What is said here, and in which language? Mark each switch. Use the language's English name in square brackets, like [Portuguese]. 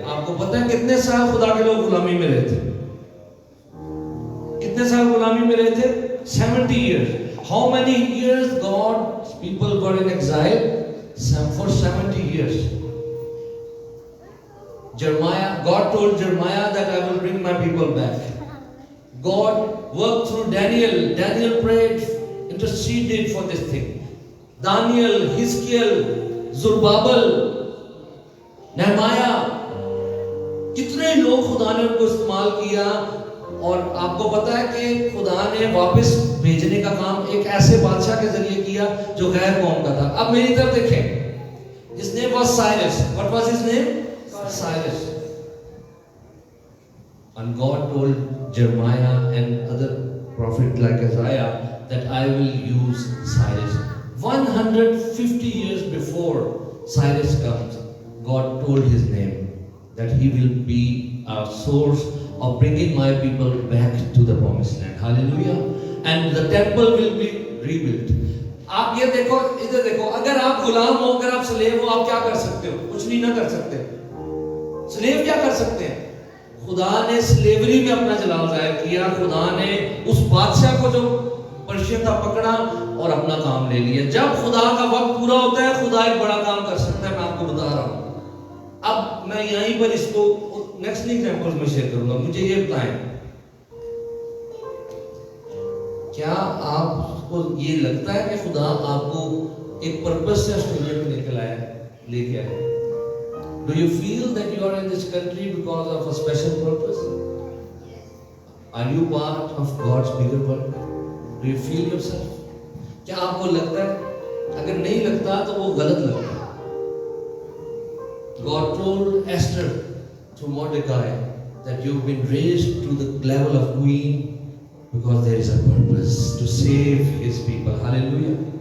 [Hindi] आपको पता है कितने साल खुदा के लोग गुलामी में रहे थे? कितने साल गुलामी में रहे थे? [English] 70 years. How many years God's people were in exile? For 70 years. God told Jeremiah that I will bring my people back. God worked through Daniel. Daniel prayed, interceded for this thing. [Hindi] Daniel, Hizkiel, Zerubbabel, Nehemiah, कितने लोग खुदा ने उनको इस्तेमाल किया। और आपको पता है कि खुदा ने वापस भेजने का काम एक ऐसे बादशाह के जरिए किया जो गैर कौम का था। अब मेरी तरफ देखें, [English] his name was Cyrus. What was his name? Cyrus. And God told Jeremiah and other prophets like Isaiah that I will use Cyrus. 150 years before Cyrus comes, God told his name that he will be a source of bringing my people back to the promised land. Hallelujah. And the temple will be rebuilt. [Hindi] आप ये देखो, इधर देखो, अगर आप गुलाम हो, अगर आप स्लेव हो, आप क्या कर सकते हो? कुछ नहीं ना कर सकते। स्लेव क्या कर सकते हैं? खुदा ने स्लेवरी में अपना जलाल जाहिर किया। खुदा ने उस बादशाह को जो पर्शियन था पकड़ा और अपना काम ले लिया। जब खुदा का वक्त पूरा होता है, खुदा एक बड़ा काम कर सकता है। मैं आपको बता रहा हूं। अब मैं यहीं पर इसको नेक्स्ट एग्जांपल में शेयर करूंगा। मुझे ये बताएं, क्या आपको ये लगता है कि खुदा आपको एक पर्पस से ऑस्ट्रेलिया में लेके आया? [English] Do you feel that you are in this country because of a special purpose? Are you part of God's bigger work? Do you feel yourself? [Hindi] क्या आपको लगता है? अगर नहीं लगता तो वो गलत लगता है। [English] God told Esther to Mordecai that you've been raised to the level of queen because there is a purpose to save his people. Hallelujah.